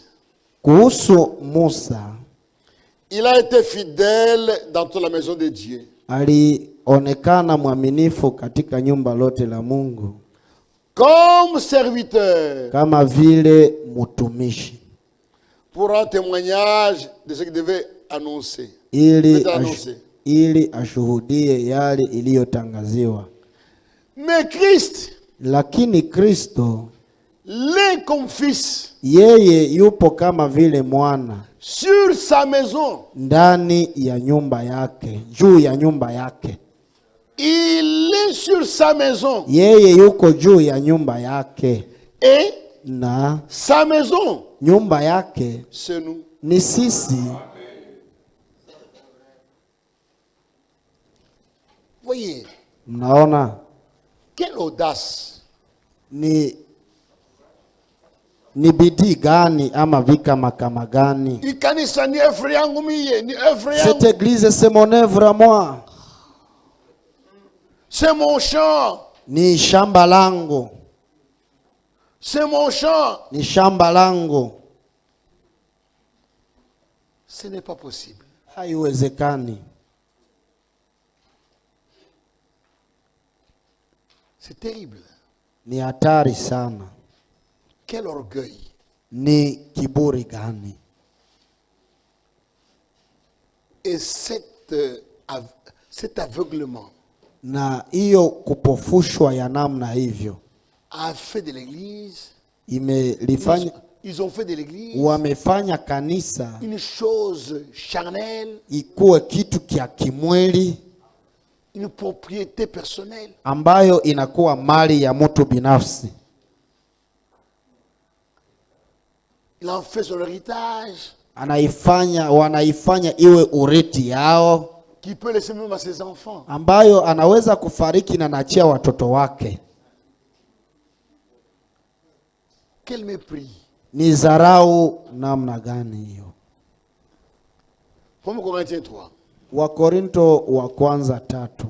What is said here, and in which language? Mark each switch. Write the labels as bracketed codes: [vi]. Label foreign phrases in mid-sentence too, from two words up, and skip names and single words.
[sw] Kuhusu Musa, [fr] il a été fidèle dans toute la maison de Dieu. [sw] alionekana mwaminifu katika nyumba lote la Mungu, [fr] Comme serviteur, [sw] kama vile mtumishi, [fr] pour un témoignage de ce qu'il devait annoncer. [sw] ili ashuhudie yale iliyotangaziwa. [fr] Mais Christ, [sw] Lakini Kristo [fr] l'est comme fils [sw] yeye yupo kama vile mwana [fr] sur sa maison. [sw] ndani ya nyumba yake, juu ya nyumba yake. [fr] Il est sur sa maison. [sw] Yeye yuko juu ya nyumba yake, [fr] Et [sw] na [fr] sa maison, [sw] nyumba yake [fr] c'est nous. [sw] ni sisi. [fr] Voyez, [sw] Mnaona [fr] quelle audace. [sw] ni bidii gani ama vika kama gani? Ikanisa ni œuvre yangu mie, ni œuvre [fr] Cette [sw] yangu. [fr] église c'est mon œuvre à moi, C'est mon champ. [sw] ni shamba langu, [fr] C'est mon champ. [sw] ni shamba langu. [fr] Ce n'est pas possible. [sw] Haiwezekani. [fr] C'est terrible. [sw] Ni hatari sana. [fr] Quel orgueil. [sw] Ni kiburi gani? [fr] Et cet aveuglement [sw] Na hiyo kupofushwa ya namna hivyo [fr] a fait de l'église, [sw] imelifanya, [fr] ils ont fait de l'église [sw] wamefanya kanisa [fr] une chose charnelle, [sw] ikuwe kitu kia kimwili, [fr] une propriété personnelle. [sw] ambayo inakuwa mali ya mtu binafsi. [fr] Il en fait son héritage. [sw] Wanaifanya iwe urithi yao, [fr] Qui peut laisser même à ses enfants. [sw] ambayo anaweza kufariki na nachia watoto wake. [fr] Quel mépris. [sw] Ni dharau namna gani hiyo? [fr] 1 Corinthiens 3. [sw] Wakorinto wa kwanza 3.